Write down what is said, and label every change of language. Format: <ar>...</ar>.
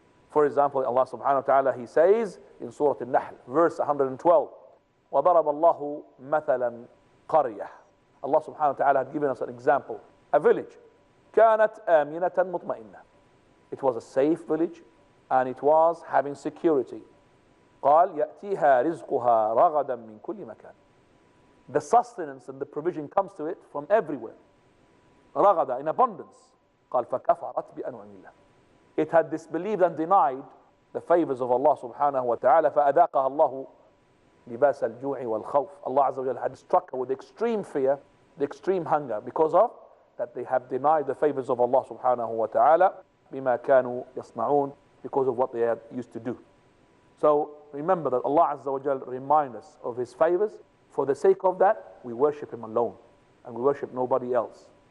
<en>For example, Allah subhanahu wa ta'ala, He says in Surah Al-Nahl, verse 112,</en> <ar>وَضَرَبَ اللَّهُ مَثَلًا قَرْيَةً.</ar> <en>Allah subhanahu wa ta'ala had given us an example. A village.</en> <ar>كَانَتْ آمِنَةً مُطْمَئِنَّةً.</ar> <en>It was a safe village and it was having security.</en> <ar>قال يأتيها رزقها رغدا من كل مكان.</ar> <en>The sustenance and the provision comes to it from everywhere. رغدا, in abundance.</en> <ar>قال فكفرت بأنعم الله.</ar> <en>It had disbelieved and denied the favors of Allah subhanahu wa ta'ala.</en> <ar>فأذاقها الله لباس الجوع والخوف.</ar> <en>Allah Azza wa Jalla had struck her with extreme fear, the extreme hunger, because of that they have denied the favors of Allah subhanahu wa ta'ala</en> <ar>بما كانوا يصنعون,</ar> <en>because of what they had used to do. So remember that Allah Azza wa Jalla reminds us of His favors. For the sake of that, we worship Him alone and we worship nobody else.</en>